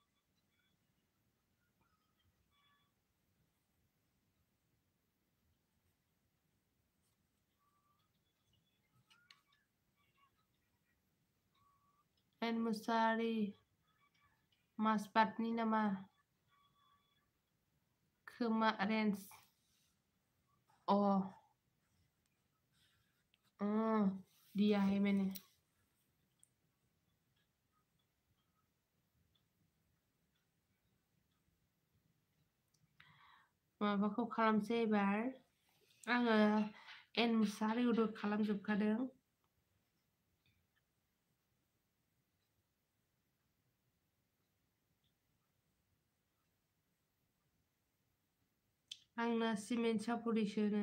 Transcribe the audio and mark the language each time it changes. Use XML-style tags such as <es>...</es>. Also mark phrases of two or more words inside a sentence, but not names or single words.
<brx>एन मुसाहारि मासबातनि नामा खोमा रेन्ज</brx> <hi>दिया है मैंने।</hi> <brx>माबाखौ खालामसै एबार आङो एन मुसाहारिखौ खालामजोबखादों। आंना सिमेन्ट सापरिसोनो।</brx>